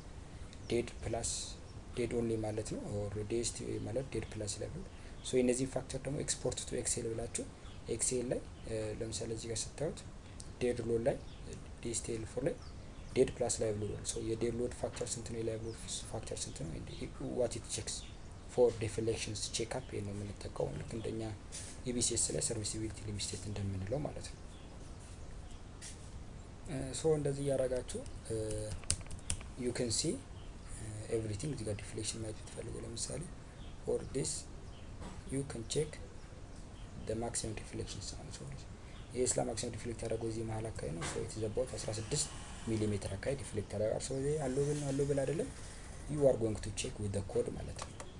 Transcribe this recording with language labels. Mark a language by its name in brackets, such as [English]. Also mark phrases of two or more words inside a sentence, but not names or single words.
[English] dead plus dead only [Amharic] ማለት ነው። [English] ኦር DSTL ማለት dead plus level. so [Amharic] እነዚህ ፋክተር ደግሞ [English] export to Excel ብላችሁ ኤክሴል [Amharic] ላይ ለምሳሌ እዚህ ጋር ስታዩት [English] dead load ላይ DSTL4 ላይ dead plus live load so [Amharic] የዴድ ሎድ ፋክተር ስንት ነው [English] የላይቭ ሎድ ፋክተር ስንት ነው what it checks for deflections check up [Amharic] ነው የምንጠቀመው ልክ እንደኛ [English] EBCS ላይ serviceability limit state [Amharic] እንደምንለው ማለት ነው። [English] ሶ [Amharic] እንደዚህ ያደረጋችሁ [English] you can see everything [Amharic] እዚህ ጋር ዲፍሌክሽን ማየት ብትፈልጉ ለምሳሌ [English] for this you can check the maximum deflection sound so [Amharic] ይሄ ስለ ማክሲመም ዲፍሌክት ያደረገው እዚህ መሀል አካባቢ ነው። [English] so it is about 16 milli meter [Amharic] አካባቢ ዲፍሌክት ያደርጋል። [English] ሶ [Amharic] ይሄ አሎብል አይደለም [English] you are going to check with the code [Amharic] ማለት ነው።